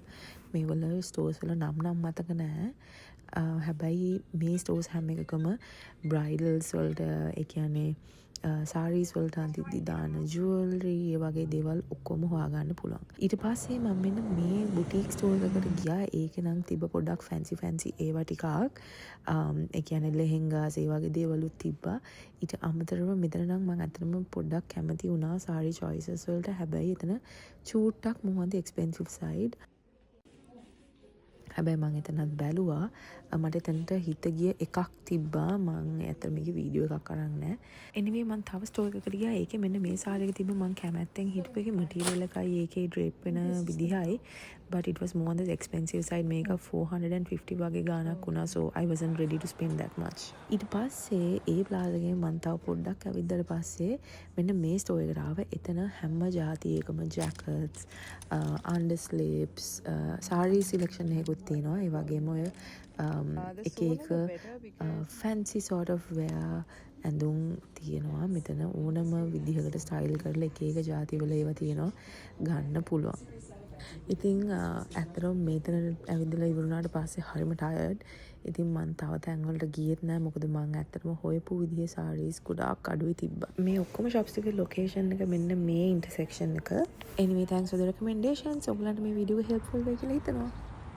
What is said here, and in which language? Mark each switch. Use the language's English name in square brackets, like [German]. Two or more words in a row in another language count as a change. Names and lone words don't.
[Sinhala] මේවල ස්ටෝර්ස් වල නම් මතක නැහැ. හැබැයි මේ ස්ටෝර්ස් හැම එකකම බ්‍රයිඩල්ස් වලට ඒ කියන්නේ sarees වලට අන්තිද්දි දාන jewelry ඒ වගේ දේවල් ඔක්කොම හොයාගන්න පුළුවන්. ඊට පස්සේ මම මෙන්න මේ [English] boutique store [Sinhala] එකකට ගියා. ඒකේ නම් තිබ්බ පොඩ්ඩක් fancy ඒවා ටිකක් ඒ කියන්නේ lehengas ඒ වගේ දේවලුත් තිබ්බා. ඊට අමතරව මෙතන නම් මම අතනම පොඩ්ඩක් කැමති වුණා [English] saree choices [Sinhala] වලට. හැබැයි එතන චූට්ටක් මොහොන්ද [English] expensive side. [Sinhala] හැබැයි මං එතනත් බැලුවා. මට එතනට හිත ගිය එකක් තිබ්බා. මං ඇත්තට මේකේ වීඩියෝ එකක් අරන් නැහැ. anyway මං තව ස්ටෝර් එකකට ගියා. ඒකේ මෙන්න මේ saree එක තිබ්බ. මං කැමැත්තෙන් හිටපු එකේ material එකයි ඒකේ drape වෙන විදිහයි. [English] but it was more on the expensive side. [Sinhala] මේක 450 වගේ ගාණක් වුණා. [English] so I wasn't ready to spend that much. [Sinhala] ඊට පස්සේ ඒ ප්ලාසා එකේ මං තව පොඩ්ඩක් ඇවිද්දාට පස්සේ මෙන්න මේ ස්ටෝර් එකට ආවා. එතන හැම જાතියකම [English] jackets, undersleeves, saree selection [Sinhala] එකකුත් තියෙනවා. ඒ වගේම ඔය එක එක [English] fancy sort of wear [Sinhala] ඇඳුම් තියෙනවා. මෙතන ඕනම විදිහකට ස්ටයිල් කරලා එක එක જાති වල ඒවා තියෙනවා ගන්න පුළුවන්. ඉතින් ඇත්තටම මෙතන ඇවිදලා ඉවරුණාට පස්සේ හරිම ටයර්ඩ්. ඉතින් මං තව තැන් වලට ගියෙත් නෑ. මොකද මං ඇත්තටම හොයපු විදිහේ sarees ගොඩාක් අඩුයි තිබ්බා. මේ ඔක්කොම shops එකේ location එක මෙන්න මේ intersection එක. [English] anyway thanks for the recommendations. [Sinhala] ඔයගලන්ට මේ වීඩියෝ එක helpful වෙයි කියලා හිතනවා.